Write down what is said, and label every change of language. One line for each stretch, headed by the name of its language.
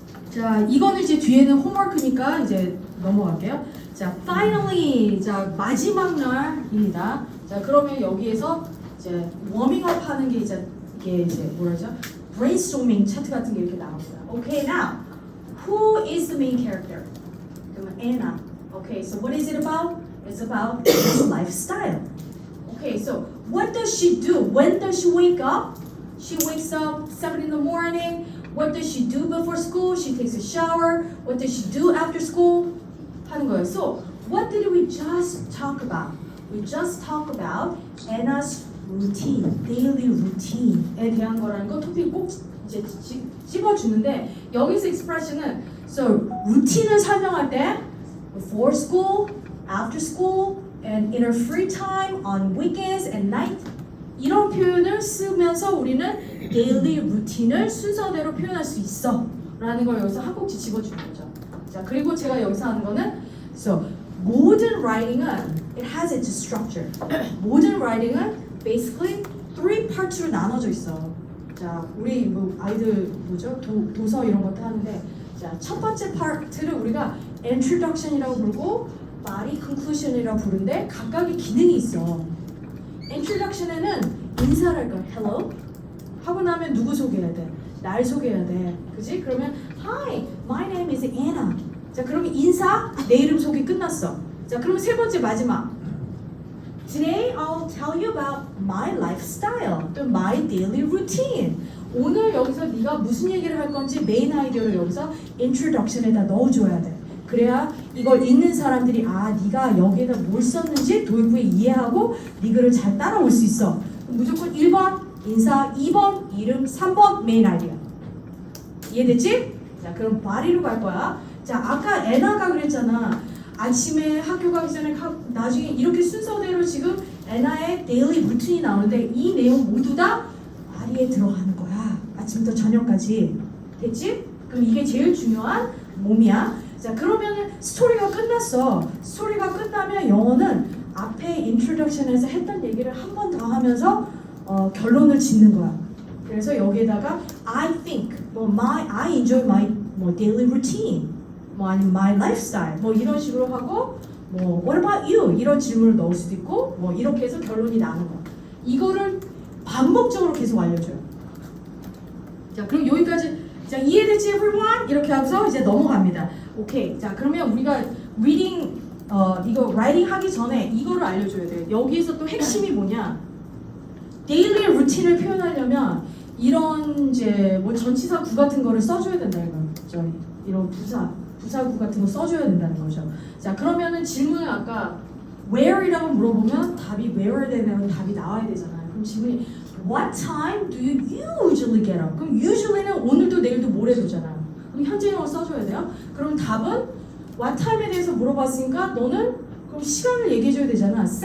Korean: 자 이거는 이제 뒤에는 홈워크니까 이제 넘어갈게요. 자 finally 자 마지막 날입니다. 자 그러면 여기에서 이제 워밍업 하는 게 이제 이게 이제 뭐라죠? brainstorming 차트 같은 게 이렇게 나옵니다.
English: Okay, now who is the main character?
Korean: 그러면
English: Anna. Okay, so what is it about? It's about lifestyle. Okay, so what does she do? When does she wake up? She wakes up 7 in the morning. What does she do before school? She takes a shower. What does she do after school?
Korean: 하는 거예요.
English: So what did we just talk about?
Korean: We just talked about Anna's routine, daily routine에 대한 거라는 거 토픽 꼭 이제 찝어주는데 여기서 expression은 so 루틴을 설명할 때
English: before school, after school, and in her free time, on weekends and night
Korean: 이런 표현을 쓰면서 우리는 daily routine을 순서대로 표현할 수 있어 라는 걸 여기서 한 꼭지 집어주는 거죠. 자 그리고 제가 여기서 하는 거는 so 모든 writing은
English: it has its structure.
Korean: 모든 writing은 basically 3 parts로 나눠져 있어. 자, 우리 뭐 아이들 뭐죠? 도서 이런 것도 하는데 자, 첫 번째 파트를 우리가 introduction이라고 부르고 body conclusion이라고 부르는데 각각의 기능이 있어. introduction에는 인사를 할까? Hello, 하고 나면 누구 소개해야 돼? 날 소개해야 돼. 그지? 그러면
English: Hi, my name is Anna.
Korean: 자, 그러면 인사, 내 이름 소개 끝났어. 자, 그러면 세 번째 마지막.
English: Today I'll tell you about my lifestyle,
Korean: 또
English: my daily routine.
Korean: 오늘 여기서 네가 무슨 얘기를 할 건지 메인 아이디어를 여기서 introduction에다 넣어줘야 돼. 그래야 이걸 읽는 사람들이 아, 네가 여기에다 뭘 썼는지 도입부에 이해하고 네 글을 잘 따라올 수 있어. 무조건 1번 인사, 2번 이름, 3번 메인 아이디어. 이해됐지? 자, 그럼 바리로 갈 거야. 자, 아까 애나가 그랬잖아. 아침에 학교 가기 전에 나중에 이렇게 순서대로 지금 애나의 데일리 루틴이 나오는데 이 내용 모두 다 바리에 들어가는 거야. 아침부터 저녁까지. 됐지? 그럼 이게 제일 중요한 몸이야. 자, 그러면 스토리가 끝났어. 스토리가 끝나면 영어는 앞에 인트로덕션에서 했던 얘기를 한 번 더 하면서 결론을 짓는 거야. 그래서 여기에다가
English: I think, I enjoy my daily routine,
Korean: 아니면
English: my lifestyle,
Korean: 이런 식으로 하고
English: what about you?
Korean: 이런 질문을 넣을 수도 있고 이렇게 해서 결론이 나는 거야. 이거를 반복적으로 계속 알려줘요. 자, 그럼 여기까지 자, 이해됐지 everyone? 이렇게 하고서 이제 넘어갑니다. 오케이. 자, 그러면 우리가 reading 이거 writing 하기 전에 이거를 알려줘야 돼요. 여기에서 또 핵심이 뭐냐? 데일리 루틴을 표현하려면 이런 이제 전치사 구 같은 거를 써줘야 된다 이거. 이런 부사구 같은 거 써줘야 된다는 거죠. 자, 그러면은 질문을 아까 where이라고 물어보면 답이 where에 대면 답이 나와야 되잖아요. 그럼 질문이
English: What time do you usually get up?
Korean: 그럼 usually는 오늘도 내일도 모레도잖아요. 그럼 현재형을 써줘야 돼요. 그럼 답은 what time에 대해서 물어봤으니까 너는 그럼 시간을 얘기해줘야 되잖아.